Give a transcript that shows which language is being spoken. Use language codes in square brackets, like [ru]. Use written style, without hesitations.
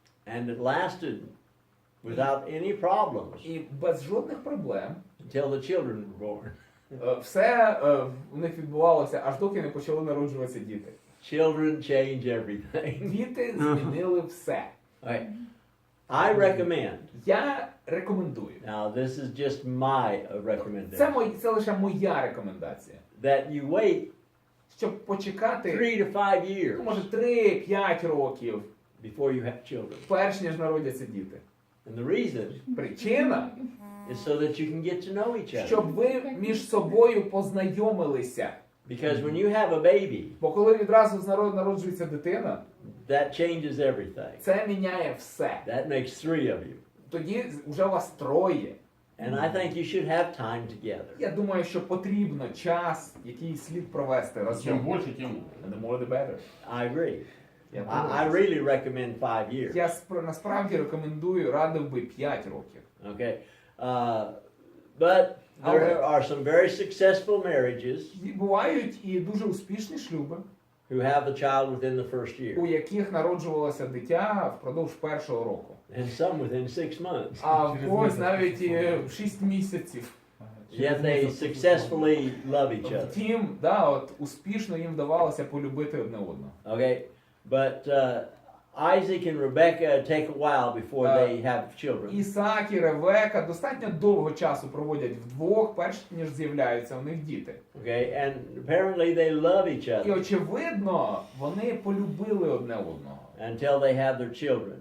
[en] And it lasted without any problems [uk] І без жодних проблем [en] until the children were born. [uk] все у них відбувалося, аж доки не почали народжуватися діти. [en] Children change everything. [uk] Діти змінили все. [en] Okay. I recommend. [uk] Я рекомендую. [en] Now this is just my recommendation. [uk] Це лише моя рекомендація. [en] That you wait [uk] Щоб почекати [en] 3 to 5 years [uk] може 3-5 років, [en] before you have children. [uk] перш ніж народяться діти. [en] And the reason [uk] Причина, [en] is so that you can get to know each other. [uk] щоб ви між собою познайомилися. [en] Because when you have a baby, [uk] Бо коли відразу народжується дитина, [en] that changes everything. [uk] це міняє все. [en] That makes 3 of you. [uk] Тоді вже вас троє. [en] And I think you should have time together. [uk] Я думаю, що потрібно час, який слід провести Чим разом. більше, тим [en] And the more the better. I agree. [uk] Я [en] I really recommend 5 years. [uk] Я насправді рекомендую, радив би 5 років. [en] Okay. But there are some very successful marriages [uk] І бувають і дуже успішні шлюби, [en] who have the child within the first year, [uk] у яких народжувалося дитя впродовж першого року. [en] and some within 6 months. [uk] А в когось навіть і в 6 місяців. [en] Yet they successfully love each other. [uk] Втім, успішно їм вдавалося полюбити одне одного. [en] Okay. But Isaac and Rebecca take a while before they have children. [uk] Ісаак і Ревека достатньо довго часу проводять вдвох, перш ніж з'являються у них діти. [en] Okay. And apparently they love each [uk] І [en] other [uk] очевидно, вони полюбили одне одного. [en] until they have their children.